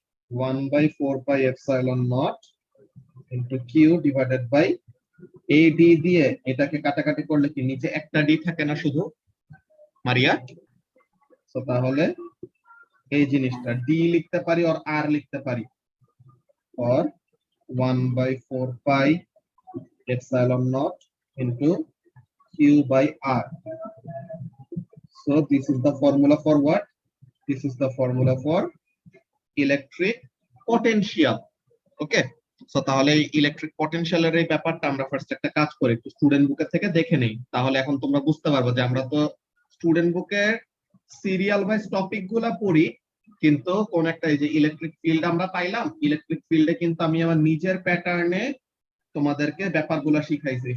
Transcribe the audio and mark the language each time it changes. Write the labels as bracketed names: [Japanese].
[Bangla] 1/4 [English] pi epsilon naught into q divided by a d, [Bangla] দিয়ে এটাকে কাটাকাটি করলে কি নিচে একটা ডি থাকে না শুধু, মারিয়া? তো তাহলে এই জিনিসটা ডি লিখতে পারি আর আর লিখতে পারি, [English] or 1/4 pi epsilon naught into q by r. So this is the formula for what? This is the formula for electric potential. [Bangla] Okay, so তাহলে ইলেকট্রিক পটেনশিয়ালের এই ব্যাপারটা আমরা ফার্স্ট একটা কাজ করি, একটু স্টুডেন্ট বুকে থেকে দেখে নেই, তাহলে এখন তোমরা বুঝতে পারবে যে আমরা তো স্টুডেন্ট বুকে সিরিয়াল ওয়াইজ টপিক গুলা পড়ি, কিন্তু কোন একটা, এই যে ইলেকট্রিক ফিল্ড আমরা পাইলাম, ইলেকট্রিক ফিল্ডে কিন্তু আমি আমার নিজের প্যাটার্নে তোমাদেরকে ব্যাপারগুলো শিখাইছি।